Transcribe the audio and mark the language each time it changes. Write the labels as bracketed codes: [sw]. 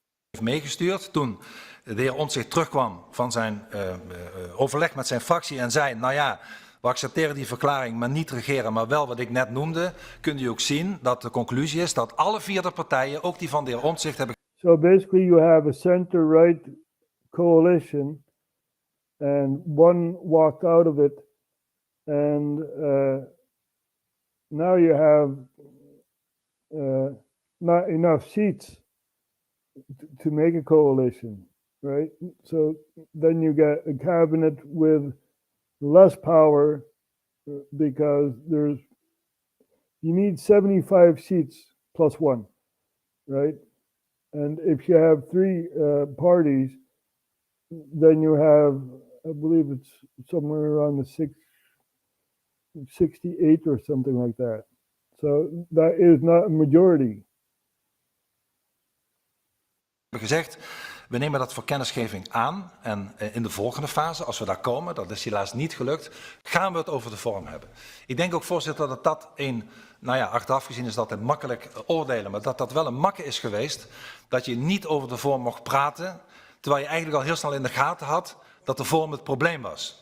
[nl] Heeft meegestuurd toen de heer Omtzigt terugkwam van zijn overleg met zijn fractie en zei, nou ja, we accepteren die verklaring, maar niet regeren, maar wel wat ik net noemde, kunt u ook zien dat de conclusie is dat alle 4 partijen, ook die van de heer Omtzigt, hebben. [en] So basically you have a center-right coalition and one walked out of it, and now you have not enough seats to make a coalition, right? So then you get a cabinet with less power because you need 75 seats plus 1, right? And if you have 3 parties, then you have, I believe it's somewhere around the 68 or something like that. So that is not a majority. [nl] Gezegd, we nemen dat voor kennisgeving aan en in de volgende fase, als we daar komen, dat is helaas niet gelukt, gaan we het over de vorm hebben. Ik denk ook, voorzitter, dat achteraf gezien is dat het makkelijk oordelen, maar dat wel een makke is geweest, dat je niet over de vorm mocht praten, terwijl je eigenlijk al heel snel in de gaten had dat de vorm het probleem was.